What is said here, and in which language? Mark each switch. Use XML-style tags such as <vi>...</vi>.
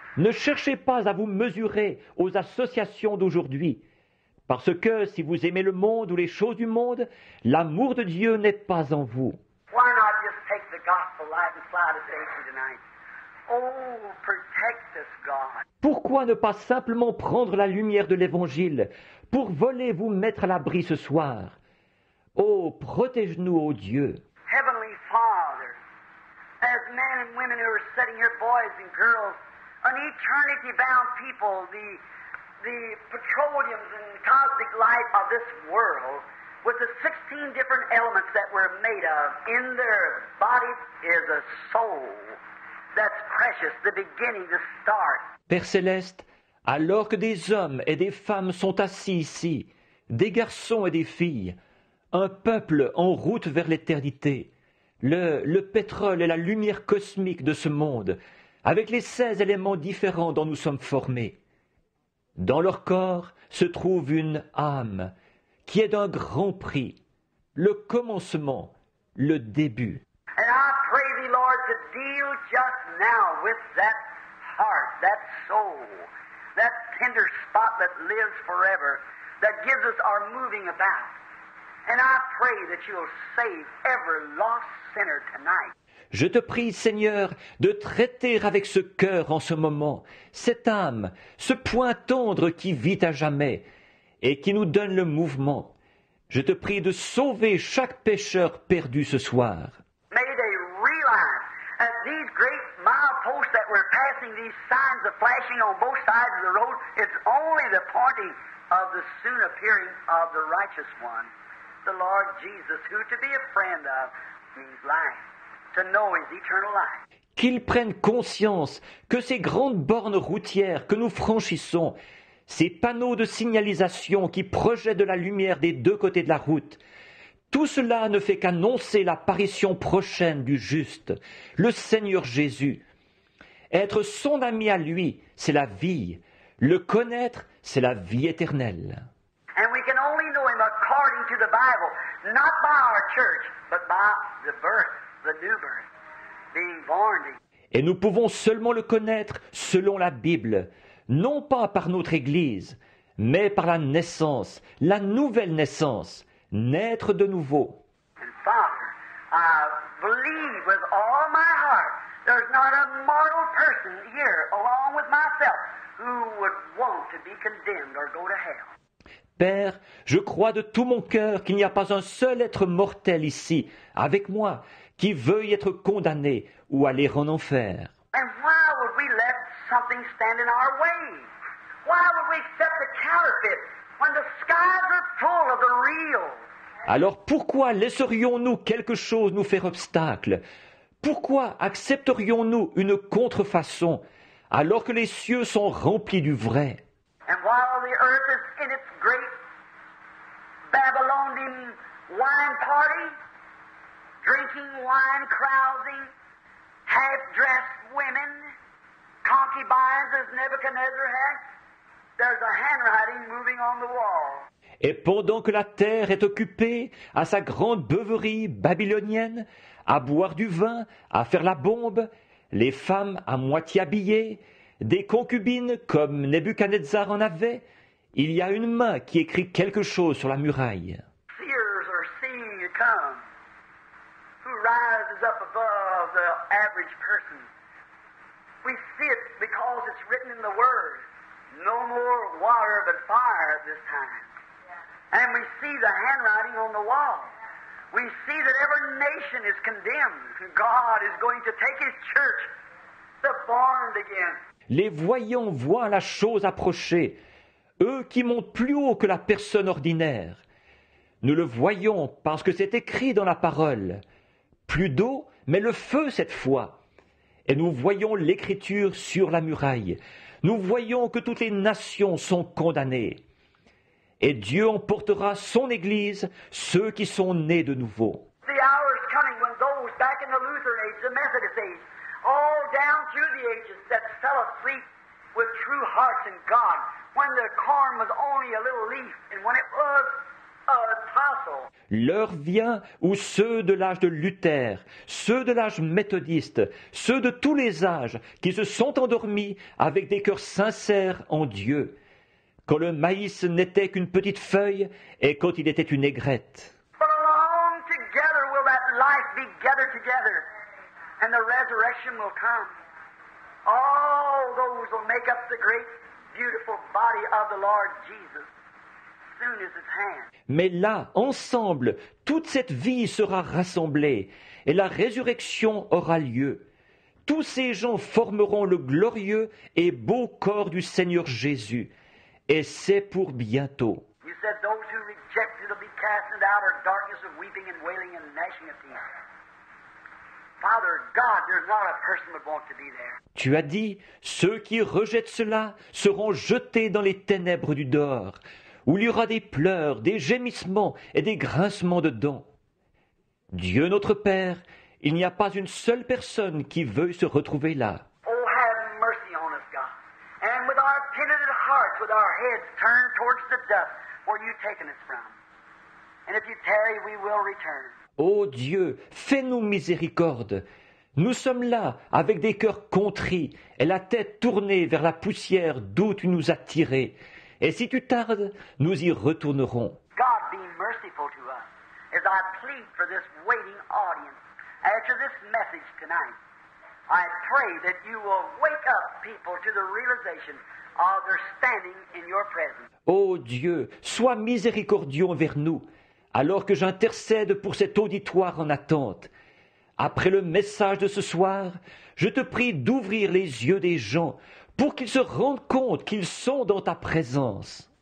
<fr>Ne cherchez pas à vous mesurer aux associations d'aujourd'hui, parce que si vous aimez le monde ou les choses du monde, l'amour de Dieu n'est pas en vous.</fr> <en>Why not just take the gospel light and fly to safety tonight? Oh, protect us, God.</en> <fr>Pourquoi ne pas simplement prendre la lumière de l'Évangile pour voler vous mettre à l'abri ce soir? Oh, protège-nous, ô Dieu.</fr> <en>Heavenly Father, as men and women who are sitting here, boys and girls, an eternity-bound people, the petroleums and cosmic light of this world, with the 16 different elements that we're made of, in their body is a soul that's precious, the beginning, the start.</en> <fr>Père Céleste, alors que des hommes et des femmes sont assis ici, des garçons et des filles, un peuple en route vers l'éternité, le pétrole et la lumière cosmique de ce monde, avec les 16 éléments différents dont nous sommes formés. Dans leur corps se trouve une âme qui est d'un grand prix, le commencement, le début.</fr> <en>And I pray thee, Lord, to deal just now with that heart, that soul, that tender spot that lives forever, that gives us our moving about. And I pray that you'll save every lost sinner tonight.</en> <fr>Je te prie, Seigneur, de traiter avec ce cœur en ce moment, cette âme, ce point tendre qui vit à jamais et qui nous donne le mouvement. Je te prie de sauver chaque pécheur perdu ce soir.</fr> <en>May they realize that these great mileposts that we're passing, these signs of flashing on both sides of the road, it's only the pointing of the soon appearing of the righteous one, the Lord Jesus, who to be a friend of means life, to know his eternal life.</en> <fr>Qu'ils prennent conscience que ces grandes bornes routières que nous franchissons, ces panneaux de signalisation qui projettent de la lumière des deux côtés de la route, tout cela ne fait qu'annoncer l'apparition prochaine du juste, le Seigneur Jésus. Être son ami à lui, c'est la vie. Le connaître, c'est la vie éternelle.</fr> <en>And we can only know him according to the Bible, not by our church, but by the birth, the new birth, being born again.</en> <fr>Et nous pouvons seulement le connaître selon la Bible, non pas par notre Église, mais par la naissance, la nouvelle naissance, naître de nouveau.</fr> <en>And Father, I believe with all my heart there's not a mortal person here, along with myself, who would want to be condemned or go to hell.</en> <fr>Père, je crois de tout mon cœur qu'il n'y a pas un seul être mortel ici, avec moi, qui veuille être condamné ou aller en enfer.</fr> <en>And why would we let something stand in our way? Why would we accept the counterfeit when the skies are full of the real?</en> <fr>Alors pourquoi laisserions-nous quelque chose nous faire obstacle? Pourquoi accepterions-nous une contrefaçon alors que les cieux sont remplis du vrai?</fr> <en>And while the earth is in its great Babylonian wine party, drinking wine, carousing, half-dressed women, concubines as Nebuchadnezzar had, there's a handwriting moving on the wall.</en> <fr>Et pendant que la terre est occupée à sa grande beuverie babylonienne, à boire du vin, à faire la bombe, les femmes à moitié habillées, des concubines comme Nebuchadnezzar en avait, il y a une main qui écrit quelque chose sur la muraille.</fr> <en>Seers are seeing you come, who rises up above the average person. We see it because it's written in the Word. No more water but fire at this time. And we see the handwriting on the wall. We see that every nation is condemned. God is going to take his church, the born again.</en> <fr>Les voyants voient la chose approcher, eux qui montent plus haut que la personne ordinaire. Nous le voyons parce que c'est écrit dans la parole. Plus d'eau, mais le feu cette fois. Et nous voyons l'écriture sur la muraille. Nous voyons que toutes les nations sont condamnées. Et Dieu emportera son Église, ceux qui sont nés de nouveau.</fr> <en>The hour is coming when those back in the Lutheran age, the Methodist age, all down through the ages that fell asleep with true hearts in God, when the corn was only a little leaf, and when it was a tassel.</en> <fr>L'heure vient où ceux de l'âge de Luther, ceux de l'âge méthodiste, ceux de tous les âges qui se sont endormis avec des cœurs sincères en Dieu, quand le maïs n'était qu'une petite feuille et quand il était une aigrette.</fr> <en>But along together will that life be gathered together, and the resurrection will come. All those will make up the great, beautiful body of the Lord Jesus, soon as his hand.</en> <fr>Mais là, ensemble, toute cette vie sera rassemblée et la résurrection aura lieu. Tous ces gens formeront le glorieux et beau corps du Seigneur Jésus. Et c'est pour bientôt.</fr> <en>You said those who reject it will be cast into outer darkness of weeping and wailing and gnashing of teeth. Father God, there's not a person would want to be there.</en> <fr>Tu as dit, ceux qui rejettent cela seront jetés dans les ténèbres du dehors, où il y aura des pleurs, des gémissements et des grincements de dents. Dieu notre Père, il n'y a pas une seule personne qui veuille se retrouver là.</fr> <en>Oh, have mercy on us, God. And with our penitent hearts, with our heads turned towards the dust, where you've taken us from. And if you tarry, we will return.</en> <fr>Ô Dieu, fais-nous miséricorde. Nous sommes là avec des cœurs contrits et la tête tournée vers la poussière d'où tu nous as tirés. Et si tu tardes, nous y retournerons.</fr> <en>God, be merciful to us as I plead for this waiting audience after this message tonight. I pray that you will wake up people to the realization of their standing in your presence.</en> <fr>Ô Dieu, sois miséricordieux envers nous. alors que j'intercède pour cet auditoire en attente, après le message de ce soir, je te prie d'ouvrir les yeux des gens pour qu'ils se rendent compte qu'ils sont dans ta présence.</fr>